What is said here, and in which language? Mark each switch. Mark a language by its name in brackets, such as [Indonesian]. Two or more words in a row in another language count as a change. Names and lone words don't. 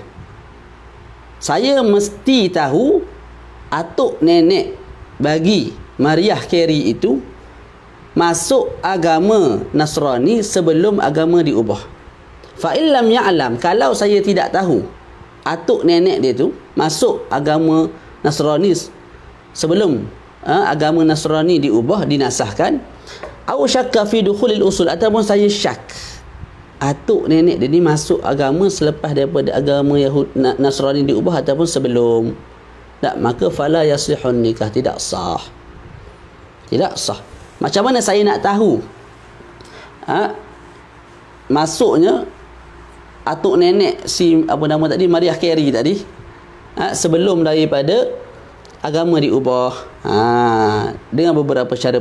[Malay] Saya mesti tahu atuk nenek bagi Mariah Carey itu masuk agama Nasrani sebelum agama diubah. [Arabic] فإن لم يعلم, [Malay] kalau saya tidak tahu atuk nenek dia tu masuk agama Nasrani sebelum agama Nasrani diubah, [Arabic] dinasahkan, أو شك في دخول الأصول, [Malay] ataupun saya syak atuk nenek dia ni masuk agama selepas daripada agama Nasrani diubah ataupun sebelum, tak, maka [Arabic] فلا يصح النكاح, [Malay] tidak sah. Macam mana saya nak tahu masuknya atuk nenek si apa nama tadi, Mariah Carey tadi, sebelum daripada agama diubah, dengan beberapa cara.